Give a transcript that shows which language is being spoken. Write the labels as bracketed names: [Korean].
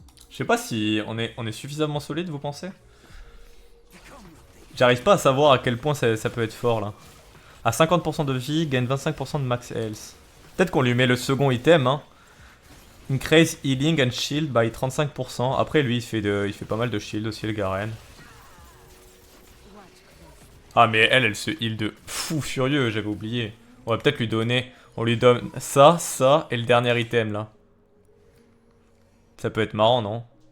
[French] Je sais pas si on est suffisamment solide, vous pensez? J'arrive pas à savoir à quel point ça peut être fort là. À 50% de vie, gagne 25% de max health. Peut-être qu'on lui met le second item, hein. [English] Increase healing and shield by 35%. [French] Après lui il fait pas mal de shield aussi le Garen. Ah mais elle se heal de fou furieux, j'avais oublié. On va peut-être lui donner... On lui donne ça, ça et le dernier item là. Ça peut être marrant, non?